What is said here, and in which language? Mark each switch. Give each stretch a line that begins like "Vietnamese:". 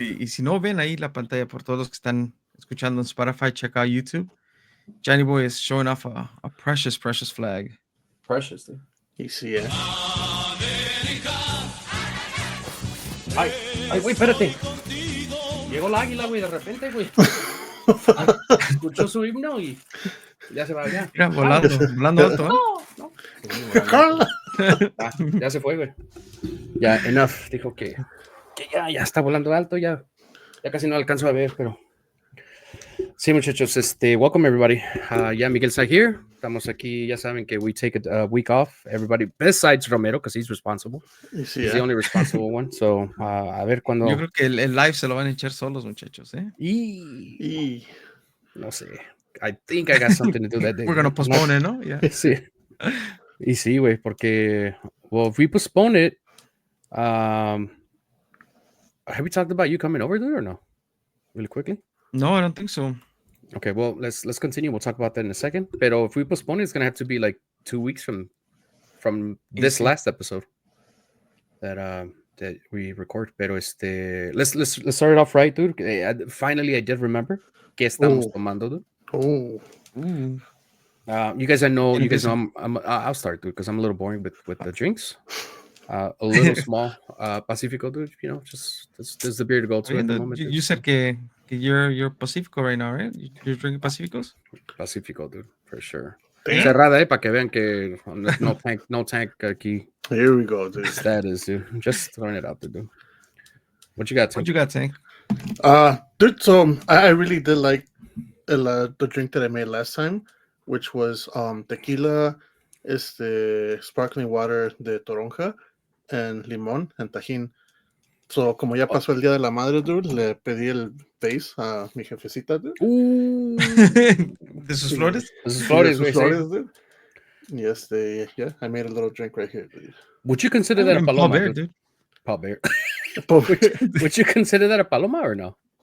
Spanish: Y si no ven ahí la pantalla por todos los que están escuchando en Spotify,
English: check out YouTube. Johnny Boy is showing off a precious, precious flag. Precious, dude.
Spanish: Y sí, Ay, güey, espérate. Llegó el águila, güey, de repente, güey. Escuchó su himno y ya se va allá. Mira, volando alto, ¿eh? No. Ya se fue, güey. Ya,
English: enough.
Spanish: Dijo que ya está volando alto, ya casi no alcanzo a ver, pero sí, muchachos,
English: welcome everybody. Yeah, Miguel's not here.
Spanish: Estamos aquí, ya saben que
English: we take a week off. Everybody, besides Romero, because he's responsible.
Spanish: sí,
English: He's the only responsible one.
Spanish: So, a ver cuando. Yo creo que el live se lo van a echar solos, muchachos, ¿eh? Y No sé.
English: I think I got something to do that day. We're going to postpone it,
Spanish: ¿no?
English: Yeah.
Spanish: Sí. Y sí, güey, porque,
English: well, if we postpone it, have we talked about you coming over there or no? Really quickly? No, I don't think so. Okay, well, let's continue. We'll talk about that in a second. Pero if we postpone it, it's gonna have to be like 2 weeks from this last episode that we record. Pero let's start it off right, dude. Finally, I did remember
Spanish: que estamos tomando,
English: dude. You guys, I'll start, dude, because I'm a little boring with the drinks. A little small Pacifico, dude. You know, just this is the beer to go to at the moment. You said que you're Pacifico right now, right? You're drinking Pacificos? Pacifico, dude, for sure. Damn.
Spanish: Cerrada, para que vean que no tank aquí.
English: here we go, dude. Status, dude. Just throwing it out there, dude. What you got, Tank? What you got, Tank? Dude, so I really did like the drink that I made last time, which was tequila, sparkling water
Spanish: de toronja,
English: and limón and tajín.
Spanish: So, como ya pasó el Día de la Madre, dude, le pedí el base a mi jefecita, dude. ¿De sus flores? De sus flores, güey.
English: Dude. Yes, yeah, I made a little drink right here, dude. Would you consider that a Paul paloma, Bear, dude? Paul Bear. Would you consider that a paloma or no?